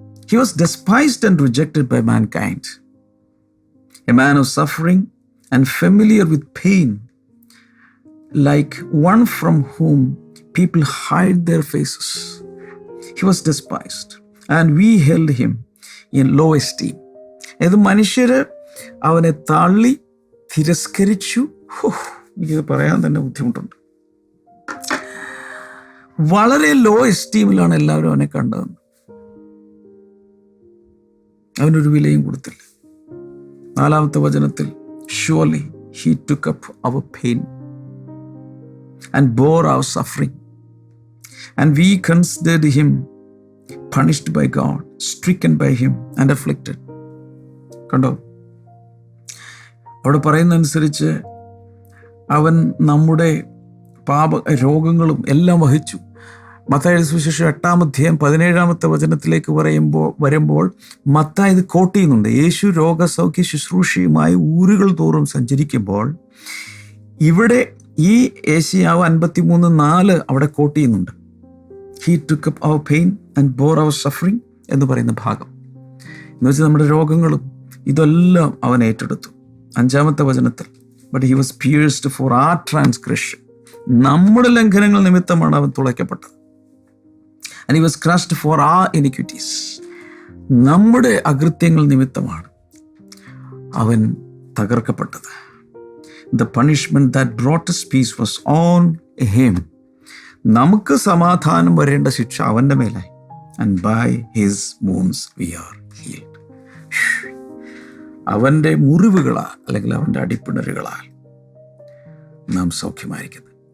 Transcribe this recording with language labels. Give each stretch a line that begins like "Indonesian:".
English: He was despised and rejected by mankind. A man of suffering and familiar with pain, like one from whom people hide their faces. He was despised and we held him in low esteem.
Malayalam: ഇത് മനുഷ്യർ അവനെ തള്ളി തിരസ്കരിച്ചു. എനിക്കിത് പറയാൻ തന്നെ ബുദ്ധിമുട്ടുണ്ട്. വളരെ law എസ്റ്റീമിലാണ് എല്ലാവരും അവനെ കണ്ടതെന്ന്. അവനൊരു വിലയും കൊടുത്തില്ല. 4-ാമത്തെ വചനത്തിൽ,
English: surely he took up our pain and bore our suffering, and we considered him punished by God, stricken by him and afflicted.
Malayalam: കണ്ടോ, അവിടെ പറയുന്നതനുസരിച്ച് അവൻ നമ്മുടെ രോഗങ്ങളും എല്ലാം വഹിച്ചു. മത്തായിയുടെ സുവിശേഷം 8-ാം അധ്യായം 17-ാമത്തെ വചനത്തിലേക്ക് വരുമ്പോൾ മത്തായി ഇത് കോട്ട് ചെയ്യുന്നുണ്ട്. യേശു രോഗസൗഖ്യ ശുശ്രൂഷയുമായി ഊരുകൾ തോറും സഞ്ചരിക്കുമ്പോൾ ഇവിടെ ഈ ഏശയ്യാവ് 53:4 അവിടെ കോട്ട് ചെയ്യുന്നുണ്ട്.
English: He took up our pain and bore our suffering
Malayalam: എന്ന് പറയുന്ന ഭാഗം എന്ന് വെച്ചാൽ നമ്മുടെ രോഗങ്ങളും ഇതെല്ലാം അവൻ ഏറ്റെടുത്തു. 5-ാമത്തെ വചനത്തിൽ,
English: but he was pierced for our transgression,
Malayalam: നമ്മുടെ ലംഘനങ്ങൾ നിമിത്തമാണ് അവൻ തുളയ്ക്കപ്പെട്ടത്.
English: and he was crushed for our iniquities,
Malayalam: നമ്മുടെ അകൃത്യങ്ങൾ നിമിത്തമാണ് അവൻ തകർക്കപ്പെട്ടത്.
English: The punishment that brought us peace was on him.
Malayalam: നമുക്ക് സമാധാനം വരേണ്ട ശിക്ഷ അവൻ്റെ മേലായി.
English: And by his wounds we are healed.
Malayalam: അവൻ്റെ മുറിവുകളാൽ അല്ലെങ്കിൽ അവൻ്റെ അടിപ്പിണരുകളാൽ നാം സൗഖ്യമായിരിക്കുന്നത്.